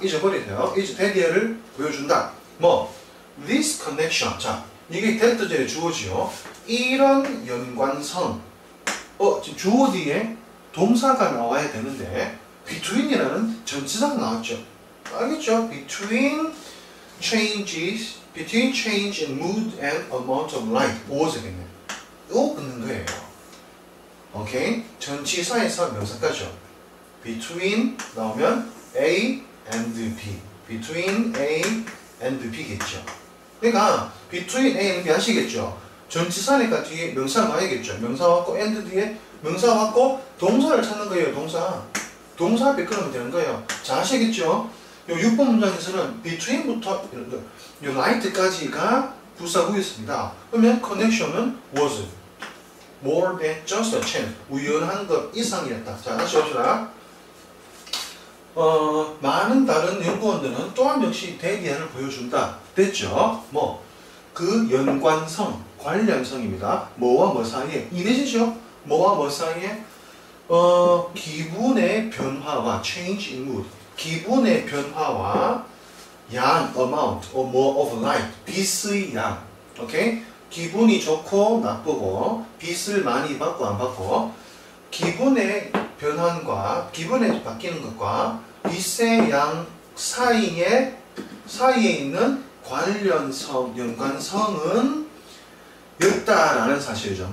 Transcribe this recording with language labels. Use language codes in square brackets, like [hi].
[ko] 잊어버리세요. 대기를 보여준다. 뭐? [en] This connection. [ko] 자, 이게 that 전에 주어지요. 이런 연관성. 지금 주어 뒤에 동사가 나와야 되는데 between이라는 전치사가 나왔죠. 알겠죠? [en] between change in mood and amount of light. [ko] 무엇이겠네? 이거 끊는 거예요. 오케이? 전치사에서 명사까지요. between 나오면 A and B. [en] between A and B [ko] 겠죠. 그러니까 between A and B 하시겠죠. 전치사니까 뒤에 명사가 와야겠죠. 명사 왔고 and 뒤에 명사 왔고 동사를 찾는 거예요. 동사 앞에 끊으면 되는 거예요. 자, 아시겠죠? 요 6번 문장에서는 between부터 요 light까지가 부사구였습니다. 그러면 [en] connection은 was more than just a chance. [ko] 우연한 것 이상이었다. 자, 다시 봅시다. 많은 다른 연구원들은 또한 역시 대기를 보여준다. 됐죠? 뭐, 그 연관성, 관련성입니다. 뭐와 뭐 사이에? 이해되시죠? 뭐와 뭐 사이에? 기분의 변화와 [en] change in mood. [ko] 기분의 변화와 양, [en] amount, or more of light. [ko] 빛의 양. 오케이? 기분이 좋고 나쁘고, 빛을 많이 받고 안 받고, 기분의 변환과, 기분에 바뀌는 것과 빛의 양 사이에 있는 관련성, 연관성은 였다라는 사실이죠.